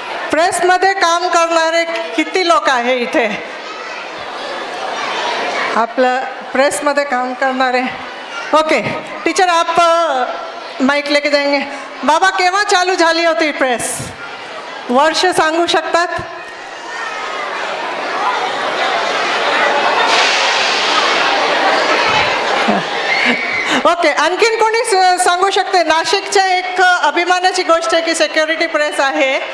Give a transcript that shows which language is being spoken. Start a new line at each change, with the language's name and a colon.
Marathi: प्रेसमध्ये काम करणारे किती लोक आहे इथे? आपलं प्रेसमध्ये काम करणारे.
Hindi: ओके टीचर, आप माइक लेके जाएंगे.
Marathi: बाबा, केव्हा चालू झाली होती प्रेस? वर्ष सांगू शकतात? ओके, आणखीन कोणी सांगू शकते? नाशिकच्या एक अभिमानाची गोष्ट आहे की सिक्योरिटी प्रेस आहे.